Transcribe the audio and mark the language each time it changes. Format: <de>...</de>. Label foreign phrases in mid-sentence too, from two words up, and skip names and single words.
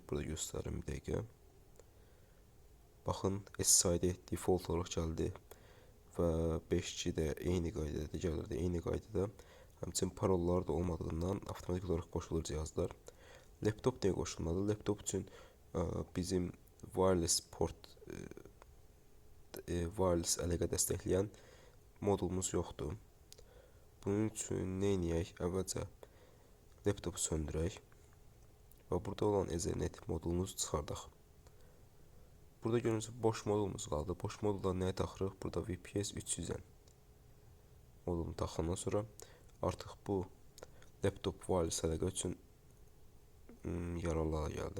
<az>Burada göstərim bir dəqiqə. Baxın, SSID default olaraq gəldi və 5G də eyni qaydada gəlirdi, eyni qaydada. Həmçinin parollar da olmadığından avtomatik olaraq qoşulur cihazlar. Laptop deyə qoşulmadı. Laptop üçün bizim</az> <en>wireless port,</en> <az>wireless əlaqə dəstəkləyən modulumuz yoxdur. Bunun üçün nə edək? Əvvəlcə laptopu söndürək və burada olan Ethernet modulumuzu çıxardaq. Burada görürsünüz boş modulumuz qaldı. Boş modulda nəyə taxırıq? Burada VPS 300-ən modulunu taxandan sonra artıq bu laptop wireless əlaqə üçün yararlı hala gəldi.</az>